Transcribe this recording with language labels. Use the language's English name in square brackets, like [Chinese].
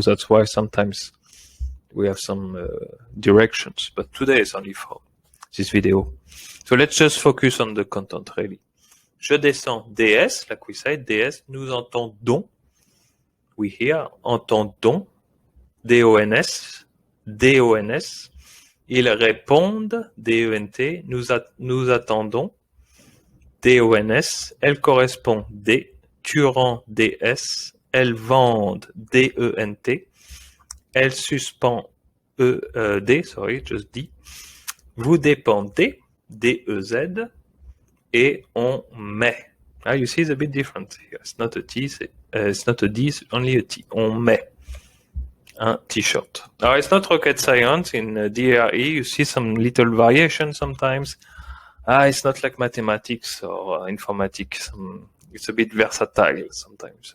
[English] That's why sometimes we have some directions, but today is only for this video. So let's just focus on the content, really. [French] Je descends DS, [English] like we said, [French] DS, nous entendons, [English] we hear, [French] entendons, DONS, DONS, ils répondent, DENT, nous attendons, DONS, elle correspond, D, tu rends, DS, elles vendent, DENT, elle suspend, D, [English] sorry, just D, [French] vous dépendez, DEZ, et on met. [English] You see it's a bit different here. It's not a T, it's not a D, it's only a T. [French] On met un t-shirt. [English] Now, it's not rocket science. In DRE, you see some little variation sometimes. It's not like mathematics or informatics. It's a bit versatile sometimes.